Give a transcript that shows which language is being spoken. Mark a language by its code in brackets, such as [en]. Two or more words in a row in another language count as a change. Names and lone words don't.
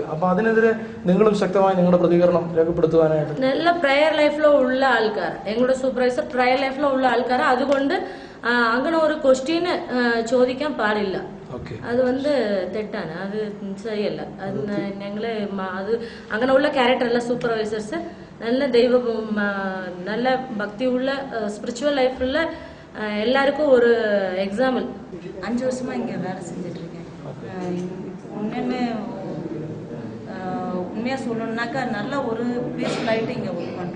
[ml] അപ്പൊ അതിനെതിരെ നിങ്ങളും ശക്തമായി നിങ്ങളുടെ പ്രതികരണം രേഖപ്പെടുത്തുവാനായിട്ട് നല്ല [en] prayer life-ilo [ml] ഉള്ള ആൾക്കാർ, ഞങ്ങളുടെ സൂപ്പർവൈസർ [en] prayer life-ilo [ml] ഉള്ള ആൾക്കാർ. അതുകൊണ്ട് അങ്ങനെ ഒരു ക്വസ്റ്റ്യന് ചോദിക്കാൻ പാടില്ല. അത് തെറ്റാണ്, അത് ശരിയല്ല. അത് ഞങ്ങള് അത് അങ്ങനെയുള്ള ക്യാരക്ടറല്ല സൂപ്പർവൈസേഴ്സ്. [ta] நல்ல நல்ல பக்தி உள்ள [en] spiritual life [ta] உள்ள எல்லாருக்கும் ஒரு எக்ஸாம்பிள். 5 வருஷமா இங்க வேலை செஞ்சுட்டு இருக்கேன். உண்மையா சொல்லணும்னாக்கா நல்ல ஒரு பீஸ்ஃபுல் ஆகிட்டு இங்கே ஒர்க் பண்ணுறோம்.